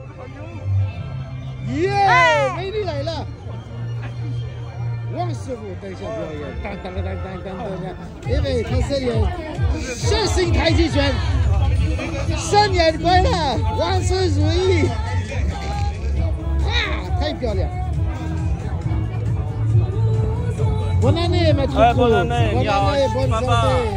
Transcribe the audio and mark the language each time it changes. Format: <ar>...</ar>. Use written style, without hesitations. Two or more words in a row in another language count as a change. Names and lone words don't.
<zh>耶，美女来了！王师傅等一下表演，当当当当当当，因为他是演血腥太极拳，新年快乐，万事如意！哇，太漂亮！</zh> <fr>Bonne année, maître. Bonne année, bonne année, bonne santé.</fr>